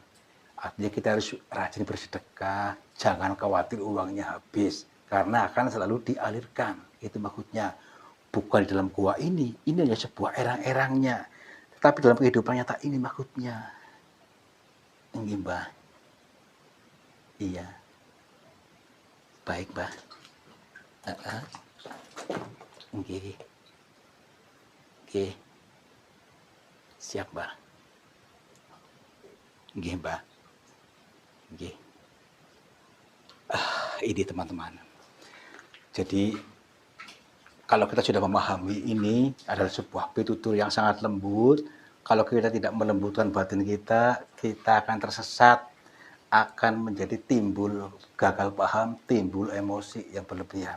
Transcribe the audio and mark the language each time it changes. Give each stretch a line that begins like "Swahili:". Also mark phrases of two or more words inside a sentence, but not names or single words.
Indonesian: Artinya kita harus rajin bersedekah, jangan khawatir uangnya habis, karena akan selalu dialirkan. Itu maksudnya. Bukan di dalam gua ini hanya sebuah erang-erangnya, tetapi dalam kehidupan nyata ini maksudnya. Ini Mbah. Iya. Baik,
Javanese: Mbah. Nggih. Nggih. Siap, Mbah. Nggih, Mbah. Nggih.
Indonesian: Ini teman-teman. Jadi kalau kita sudah memahami ini adalah sebuah pitutur yang sangat lembut, kalau kita tidak melembutkan batin kita, kita akan tersesat, akan menjadi timbul gagal paham, timbul emosi yang berlebihan.